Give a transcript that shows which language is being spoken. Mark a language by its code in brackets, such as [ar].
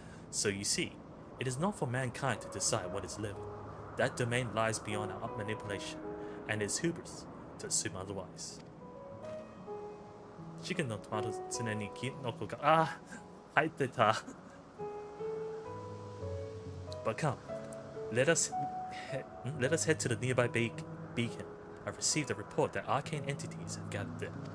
[en] So you see, it is not for mankind to decide what is living. That domain lies beyond our manipulation, and it is hubris to assume otherwise. [ja] チキンのトマト常にキノコが入ってた。 [en] But come, let us head to the nearby beacon. I've received a report that arcane entities have gathered there.